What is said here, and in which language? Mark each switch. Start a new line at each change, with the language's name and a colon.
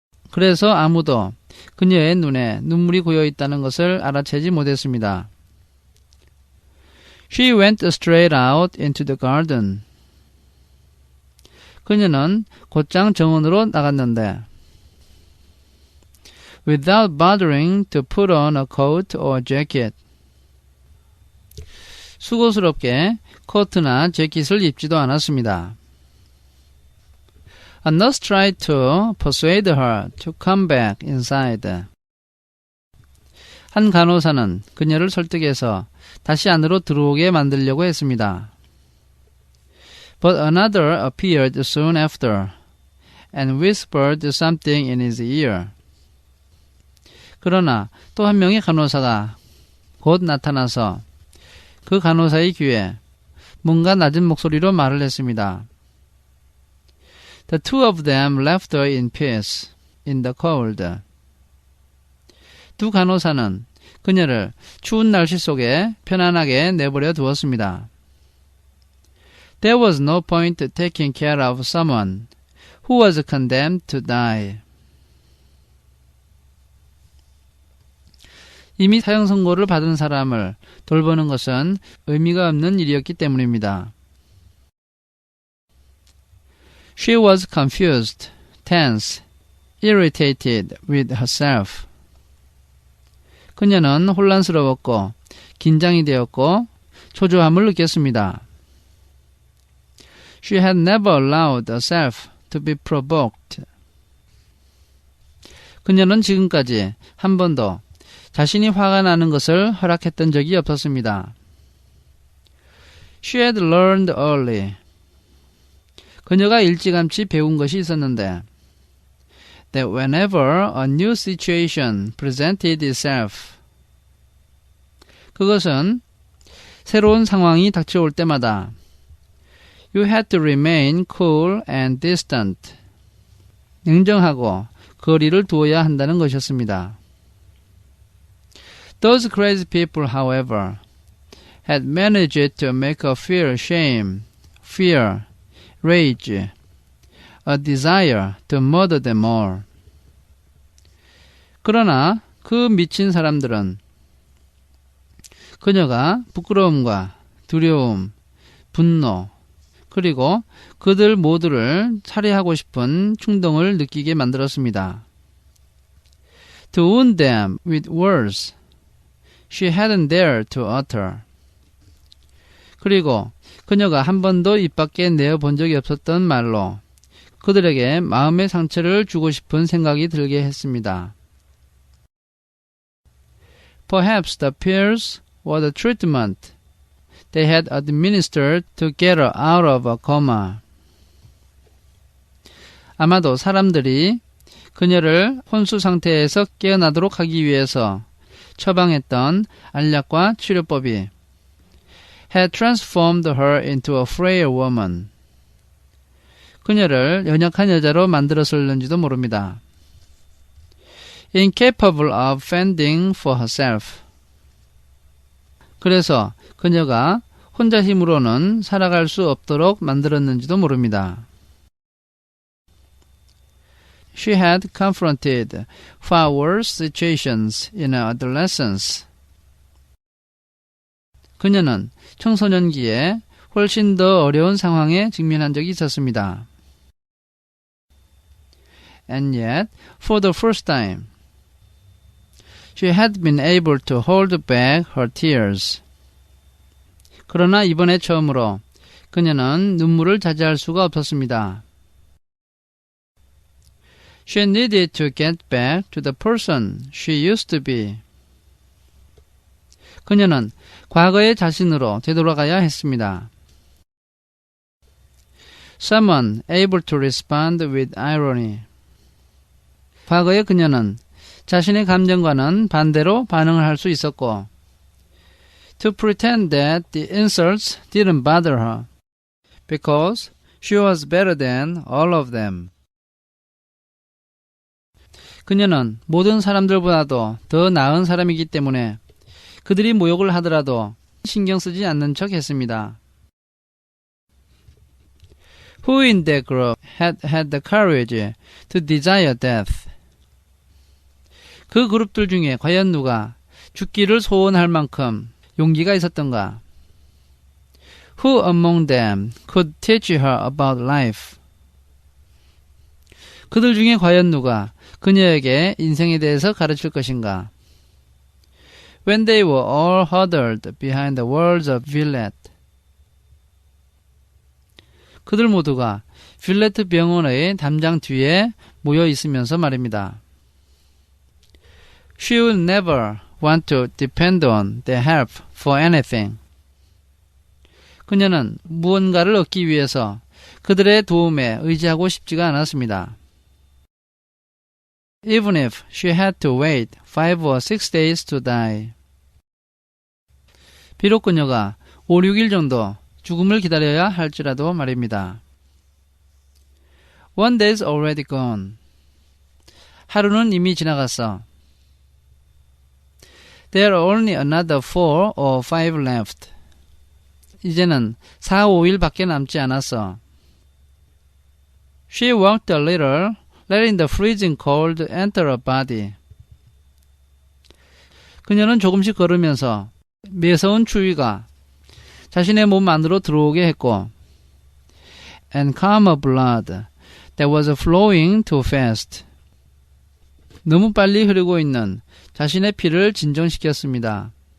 Korean: 그래서 아무도 그녀의 눈에 눈물이 고여 있다는 것을 알아채지 못했습니다.
English: She went straight out into the garden.
Korean: 그녀는 곧장 정원으로 나갔는데
English: without bothering to put on a coat or jacket.
Korean: 수고스럽게 코트나 재킷을 입지도 않았습니다.
English: A nurse tried to persuade her to come back inside.
Korean: 한 간호사는 그녀를 설득해서 다시 안으로 들어오게 만들려고 했습니다.
English: But another appeared soon after and whispered something in his ear.
Korean: 그러나 또 한 명의 간호사가 곧 나타나서 그 간호사의 귀에 뭔가 낮은 목소리로 말을 했습니다.
English: The two of them left her in peace in the cold.
Korean: 두 간호사는 그녀를 추운 날씨 속에 편안하게 내버려 두었습니다.
English: There was no point taking care of someone who was condemned to die.
Korean: 이미 사형 선고를 받은 사람을 돌보는 것은 의미가 없는 일이었기 때문입니다.
English: She was confused, tense, irritated with herself.
Korean: 그녀는 혼란스러웠고 긴장이 되었고 초조함을 느꼈습니다.
English: She had never allowed herself to be provoked.
Korean: 그녀는 지금까지 한 번도 자신이 화가 나는 것을 허락했던 적이 없었습니다.
English: She had learned early.
Korean: 그녀가 일찌감치 배운 것이 있었는데
English: that whenever a new situation presented itself,
Korean: 그것은 새로운 상황이 닥쳐올 때마다
English: you had to remain cool and distant,
Korean: 냉정하고 거리를 두어야 한다는 것이었습니다.
English: Those crazy people, however, had managed to make her feel shame, fear, rage, a desire to murder them all.
Korean: 그러나 그 미친 사람들은 그녀가 부끄러움과 두려움, 분노, 그리고 그들 모두를 살해하고 싶은 충동을 느끼게 만들었습니다.
English: To wound them with words she hadn't dared to utter.
Korean: 그리고 그녀가 한 번도 입 밖에 내어본 적이 없었던 말로 그들에게 마음의 상처를 주고 싶은 생각이 들게 했습니다.
English: Perhaps the pills were the treatment they had administered to get her out of a coma.
Korean: 아마도 사람들이 그녀를 혼수 상태에서 깨어나도록 하기 위해서 처방했던 알약과 치료법이
English: had transformed her into a frail woman.
Korean: 그녀를 연약한 여자로 만들었을는지도 모릅니다.
English: Incapable of fending for herself.
Korean: 그래서 그녀가 혼자 힘으로는 살아갈 수 없도록 만들었는지도 모릅니다.
English: She had confronted far worse situations in her adolescence.
Korean: 그녀는 청소년기에 훨씬 더 어려운 상황에 직면한 적이 있었습니다.
English: And yet, for the first time, she had been able to hold back her tears.
Korean: 그러나 이번에 처음으로 그녀는 눈물을 자제할 수가 없었습니다.
English: She needed to get back to the person she used to be.
Korean: 그녀는 과거의 자신으로 되돌아가야 했습니다.
English: Someone able to respond with irony.
Korean: 과거의 그녀는 자신의 감정과는 반대로 반응을 할 수 있었고
English: to pretend that the insults didn't bother her because she was better than all of them.
Korean: 그녀는 모든 사람들보다도 더 나은 사람이기 때문에 그들이 모욕을 하더라도 신경 쓰지 않는 척 했습니다.
English: Who in that group had had the courage to desire death?
Korean: 그 그룹들 중에 과연 누가 죽기를 소원할 만큼 용기가 있었던가?
English: Who among them could teach her about life?
Korean: 그들 중에 과연 누가 그녀에게 인생에 대해서 가르칠 것인가?
English: When they were all huddled behind the walls of Villette.
Korean: 그들 모두가 빌레트 병원의 담장 뒤에 모여 있으면서 말입니다.
English: She will never want to depend on their help for anything.
Korean: 그녀는 무언가를 얻기 위해서 그들의 도움에 의지하고 싶지가 않았습니다.
English: Even if she had to wait 5 or 6 days to die.
Korean: 비록 그녀가 5, 6일 정도 죽음을 기다려야 할지라도 말입니다.
English: One day's already gone.
Korean: 하루는 이미 지나갔어.
English: There are only another 4 or 5 left.
Korean: 이제는 4, 5일 밖에 남지 않았어.
English: She walked a little, letting the freezing cold enter her body.
Korean: 그녀는 조금씩 걸으면서 매서운 추위가 자신의 몸 안으로 들어오게 했고
English: and calmer blood that was flowing too fast.
Korean: 너무 빨리 흐르고 있는 자신의 피를 진정시켰습니다.